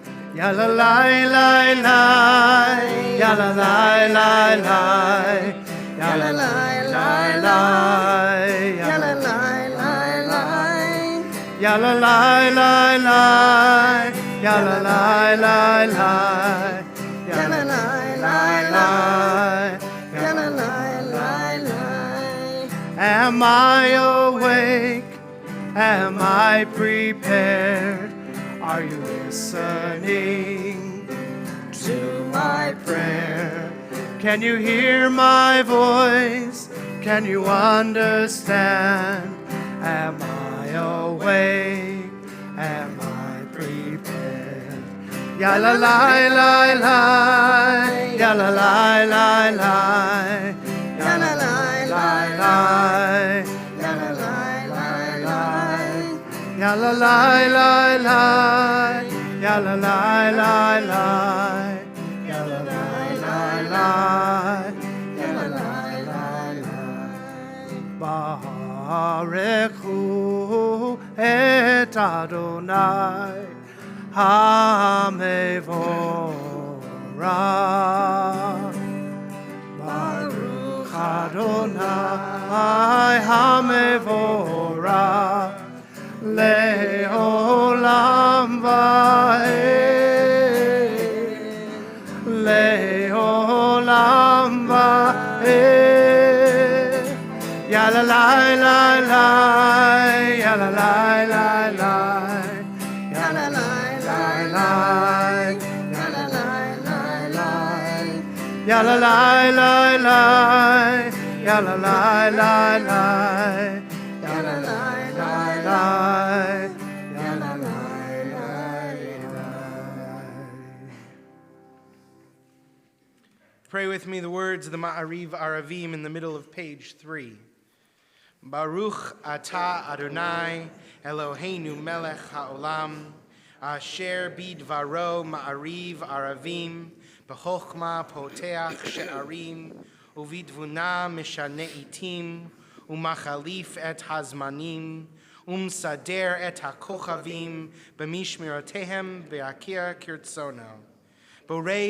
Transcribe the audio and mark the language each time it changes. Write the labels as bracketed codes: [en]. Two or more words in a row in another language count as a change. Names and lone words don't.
[en] Ya la la la la, ya la la la la, ya la la la la, ya la la la la, ya la la la la, ya la la la la, ya la la la la, ya la la la la. Am I awake? Am I prepared? Are you listening to my prayer? Can you hear my voice? Can you understand? Am I awake? Am I prepared? Ya la la la la, ya la la la la, ya la la la la, ya la la la la. Ya la la la la, ya la la la la, ya la la la la, ya la la la la. [he] ברכו את אדוני המבורך. ברוך אדוני המבורך. לעולם ועד, לעולם ועד. Ya la la la la, ya la la la la, ya la la la la, ya la la la la, ya la la la la, ya la la la la. [en] Pray with me the words of the Ma'ariv Aravim in the middle of page 3. [he] ברוך אתה אדוני אלוהינו מלך העולם אשר בדברו מעריב ערבים בחכמה פותח שערים ובתבונה משנה עתים ומחליף את הזמנים ומסדר את הכוכבים במשמרותיהם ברקיע כרצונו בורא